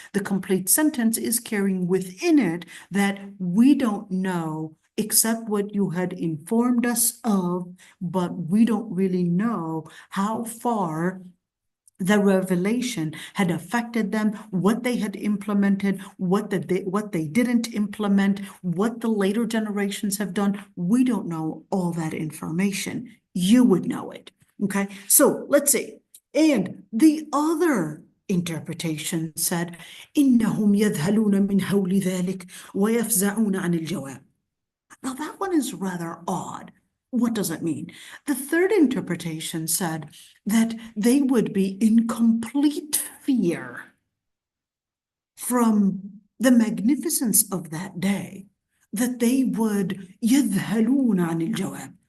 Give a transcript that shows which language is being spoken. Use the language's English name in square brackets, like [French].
[English] The complete sentence is carrying within it that we don't know except what you had informed us of, but we don't really know how far the revelation had affected them, what they had implemented, what they didn't implement, what the later generations have done. We don't know all that information. You would know it. Okay, so let's see. And the other interpretation said, [Arabic] إنهم يذهلون من هول ذلك ويفزعون عن الجواب. [English] Now that one is rather odd. What does it mean? The third interpretation said that they would be in complete fear from the magnificence of that day, that they would [Arabic] يذهلون عن الجواب.